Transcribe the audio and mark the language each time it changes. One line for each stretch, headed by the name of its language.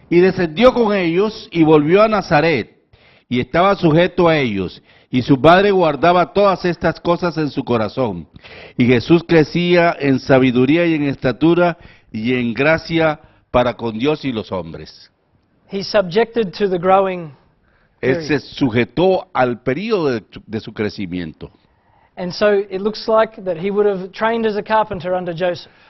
Spanish: Y descendió con ellos y volvió a Nazaret, y estaba sujeto a ellos, y su padre guardaba todas estas cosas en su corazón. Y Jesús crecía en sabiduría y en estatura y en gracia para con Dios y los hombres.
English: He subjected to the growing
Spanish: Él
English: period.
Spanish: se sujetó al periodo de su crecimiento.
English: And so it looks like that he would have trained as a carpenter under Joseph.